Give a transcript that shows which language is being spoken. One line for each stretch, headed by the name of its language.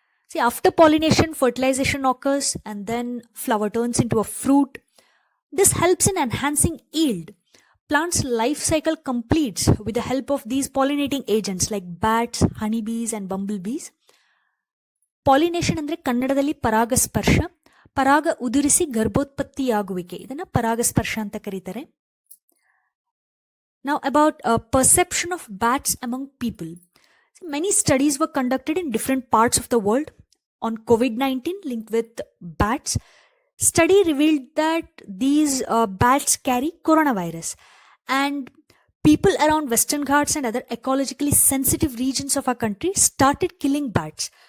English: See, after pollination, fertilization occurs and then flower turns into a fruit. This helps in enhancing yield. Plant's life cycle completes with the help of these pollinating agents like bats, honeybees and bumblebees.
Kannada: Pollination andre kannadadalli paragasparsha. ಪರಾಗ ಉದುರಿಸಿ ಗರ್ಭೋತ್ಪತ್ತಿಯಾಗುವಿಕೆ ಇದನ್ನ ಪರಾಗಸ್ಪರ್ಶ ಅಂತ ಕರೀತಾರೆ.
English: Now about perception of bats among people. Many studies were conducted in different parts of the world on COVID-19 linked with bats. Study revealed that these bats carry coronavirus and people around Western Ghats and other ecologically sensitive regions of our country started killing bats.